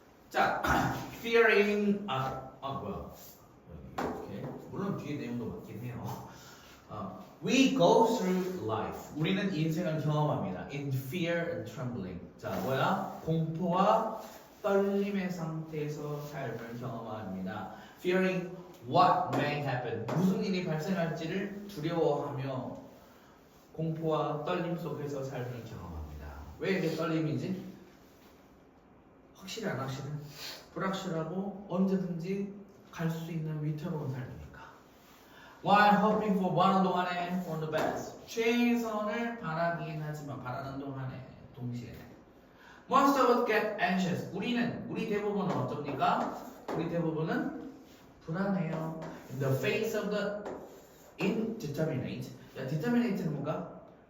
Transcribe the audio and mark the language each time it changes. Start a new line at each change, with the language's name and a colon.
Korean: 자, fearing 뭐야? 이렇게 물론 뒤에 내용도 맞긴 해요.
English: We go through life.
Korean: 우리는 인생을 경험합니다.
English: In fear and trembling.
Korean: 자, 뭐야? 공포와 떨림의 상태에서 삶을 경험합니다.
English: Fearing what may happen.
Korean: 무슨 일이 발생할지를 두려워하며 공포와 떨림 속에서 삶을 경험합니다. 왜 이게 떨림이지? 확실히 안 확실해? 불확실하고 언제든지 갈 수 있는 위태로운 삶이니까.
English: While hoping for
Korean: 바라는 동안에
English: for the best.
Korean: 최선을 바라긴 하지만 바라는 동안에 동시에
English: Most of us get anxious.
Korean: 우리 대부분은 어쩝니까? 우리 대부분은 불안해요.
English: In the face of the indeterminate.
Korean: 야, determinate는 뭔가?